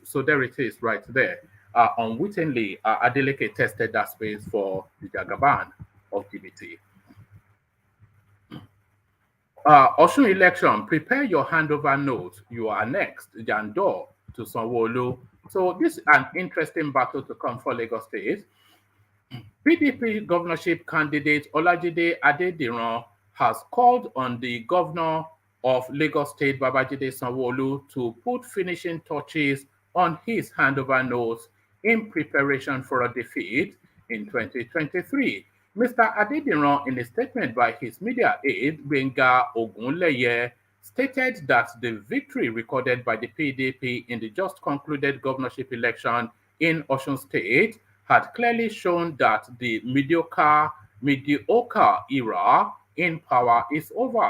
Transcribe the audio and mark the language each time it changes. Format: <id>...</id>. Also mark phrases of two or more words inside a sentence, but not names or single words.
<en>So there it is right there. Unwittingly, Adeleke tested that space for the Jagaban of DBT. Osun election, prepare your handover note. You are next, Jandor to Sanwo-Olu. So this is an interesting battle to come for Lagos State. PDP governorship candidate Olajide Adediran has called on the governor of Lagos State, Babajide Sanwo-Olu, to put finishing touches on his handover notes in preparation for a defeat in 2023. Mr. Adediran, in a statement by his media aide, Gbenga Ogunleye, stated that the victory recorded by the PDP in the just concluded governorship election in Osun State had clearly shown that the mediocre era in power is over.</en>